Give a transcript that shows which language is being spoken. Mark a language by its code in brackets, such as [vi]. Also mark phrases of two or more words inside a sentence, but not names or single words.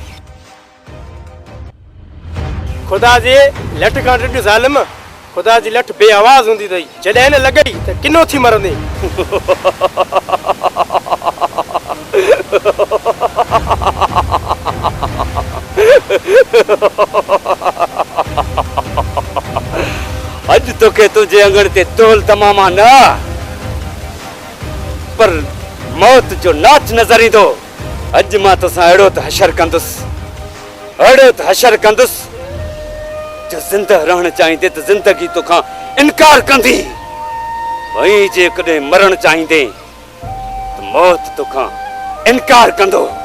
[sd] खुदा जे लठ खां ॾिढ ज़ालिम खुदा जी लठ बेआवाज़ हूंदी अथई जॾहिं न लॻई त किनो थी मरंदे। अॼु तोखे तुंहिंजे अंगण ते तोल तमामा न पर मौत जो नाच नज़र ईंदो। अॼु मां तोसां अहिड़ो त हशर कंदुसि जो ज़िंदह रहण चाहींदे त ज़िंदगी तोखां इनकार कंदी ऐं जेकॾहिं मरण चाहींदे त मौत तोखां इनकार कंदो।